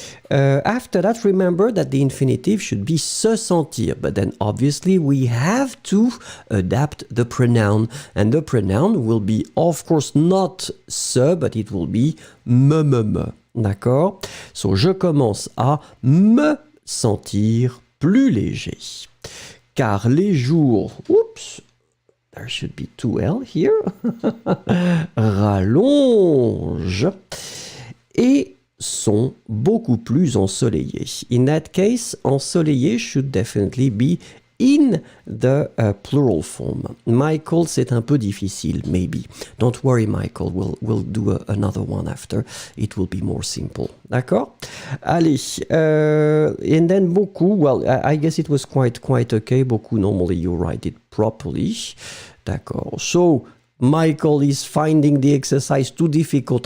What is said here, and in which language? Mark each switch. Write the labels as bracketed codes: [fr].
[en] After that, remember that the infinitive should be se sentir, but then obviously we have to adapt the pronoun, and the pronoun will be, of course, not se, but it will be me. [fr] D'accord? So, je commence à me sentir plus léger. Car les jours, [en] oops, there should be 2L here, [fr] rallonge et sont beaucoup plus ensoleillés. [en] In that case, ensoleillé should definitely be in the plural form. [fr] Michael, c'est un peu difficile, maybe. [en] Don't worry, Michael, we'll do another one after. It will be more simple. D'accord? Allez, and then beaucoup, well, I guess it was quite okay. Beaucoup, normally you write it properly. D'accord. So, Michael is finding the exercise too difficult.